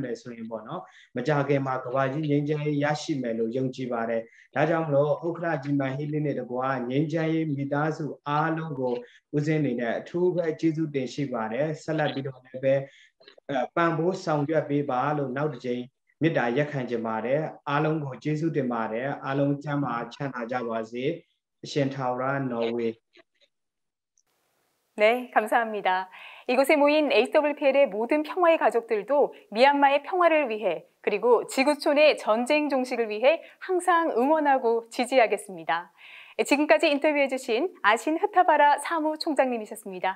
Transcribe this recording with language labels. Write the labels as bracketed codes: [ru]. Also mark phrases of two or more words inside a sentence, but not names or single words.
[my] မယ်ဆိုရင်ပေါ့နော်မကြခင်မှာကဘာကြီးငိမ့်ချမ်းရရှိမယ်လို့ယုံကြည်ပါတယ်ဒါကြောင့်မလို့ဥက္ခရာကြီးမန်ဟီလီနဲ့တကွာငိမ့်ချမ်းမိသားစုအားလုံးကိုဦးဇင်းအနေနဲ့အထူးပဲကျေးဇူးတင်ရှိပါတယ်ဆက်လက်ပြီးတော့လည်းပဲပံ့ပိုးဆောင်ရွက်ပေးပါလို့နောက်တစ်ချိန်မေတ္တာရက်ခံကြပါတယ်အားလုံးကိုကျေးဇူးတင်ပါတယ်အားလုံးချမ်းသာချမ်းသာကြပါစေအရှင်ထာဝရနော်ဝေ [ko] 네, 감사합니다. 이곳에 모인 HWPL의 모든 평화의 가족들도 미얀마의 평화를 위해 그리고 지구촌의 전쟁 종식을 위해 항상 응원하고 지지하겠습니다. 지금까지 인터뷰해주신 아신 흐타바라 사무총장님이셨습니다.